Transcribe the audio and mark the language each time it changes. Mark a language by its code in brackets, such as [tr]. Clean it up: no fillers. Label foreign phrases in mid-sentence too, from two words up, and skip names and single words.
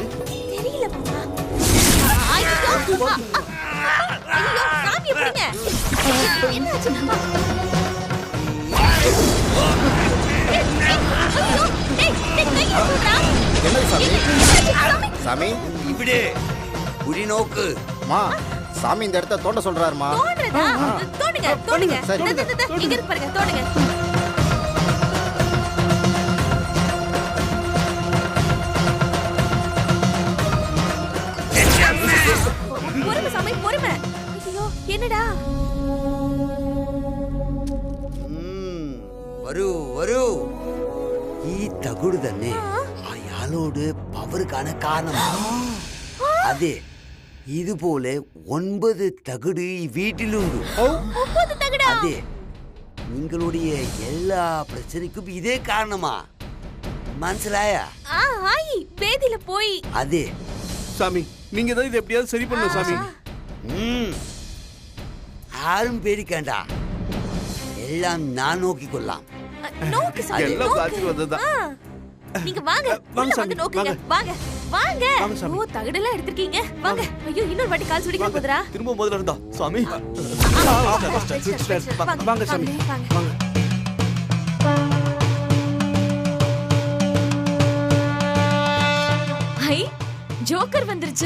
[ta] தெரியல மாமா. ஐயோ சாமி எப்படிங்க? என்னாச்சு? என்னது சாமி? சாமி [ml] ഇവിടെ കുഴി നോക്ക്. [ta] மா, சாமி இந்த இடத்த தோண்ட சொல்றாருமா. தோன்றதா? தோண்டுங்க, தோண்டுங்க. சரி. இங்க இருக்கு பாருங்க, தோண்டுங்க. பொறுமை சாமி, பொறுமை. ஐயோ, என்னடா? [ml] വരൂ വരൂ. ഈ തകുട് തന്നെ അയാളോട് പവർ കാണാൻ കാരണം. അതെ, ഇതുപോലെ 9 തകിട് ഈ വീട്ടിലുണ്ട്. [ta] 9 தகடா? [ml] അതെ, നിങ്ങളുடைய എല്ലാ പ്രശ്നക്കും ഇതേ കാരണമാ. മനസ്സിലായ? [ta] ஆய், பேதில போய். [ml] അതെ [ta] சாமி, நீங்க தான் இதை எப்படியாவது சரி பண்ணணும் சாமி. [ml] ആരും പേടിക്കണ്ട, എല്ലാം ഞാൻ നോക്കിക്കൊള്ളാം. [ta] நோக்கு சாமி, எல்லாம் நோக்கு. ஆசீர்வாதம். நீங்க வாங்க, வாங்க உள்ள சாமி, வந்து நோக்குங்க. வாங்க. வாங்க வாங்க சாமி. ஓ, தகடெல்லாம் எடுத்துக்கீங்க. வாங்க. ஐயோ, இன்னொரு வாட்டி கால் சுடிக்க போதுடா. திரும்ப முதல்ல இருந்தா சாமி. வாங்க சாமி, வாங்க. ஹை, ஜோக்கர் வந்துருச்சு.